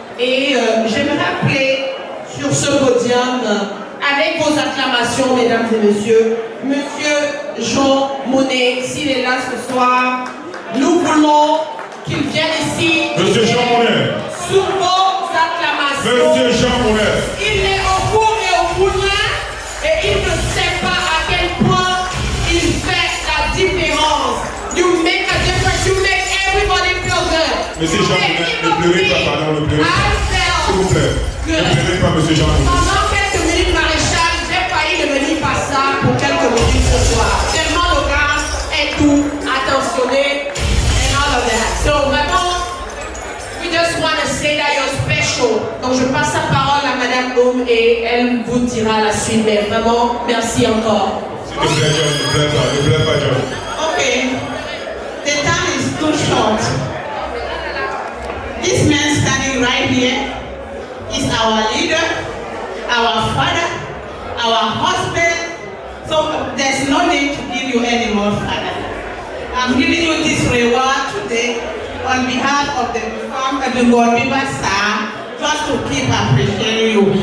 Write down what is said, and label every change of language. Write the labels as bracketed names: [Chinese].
[French] Et j'aimerais appeler sur ce podium, avec vos acclamations, mesdames et messieurs, Monsieur Jean Monnet, s'il est là ce soir, nous voulons qu'il vienne ici. Monsieur Jean Monnet. Sous vos acclamations. Monsieur Jean Monnet. Il est au four et au moulin et il ne sait pas à quel point il fait la différence. [English] You make a difference, you make everybody feel good. [French] Monsieur Jean Monnet, ne pleurez pas, pardon, ne pleurez pas. S'il vous plaît, ne pleurez pas, Monsieur Jean Monnet. Pendant quelques minutes, Maréchal, j'ai failli ne venir pas ça pour quelques minutes ce soir. Tellement le gars est tout attentionné [English] and all of that. So vraiment, we just want to say that you're special. [French] Donc je passe la parole à Madame Oum et elle vous dira la suite. Mais vraiment, merci encore. S'il te plaît, John, ne pleure pas, John. [English] Okay, the time is too short. This man standing right here is our leader, our father, our husband. So there's no need to give you any more, Father. I'm giving you this reward today on behalf of the farm of the Lord River Star, just to keep appreciating you.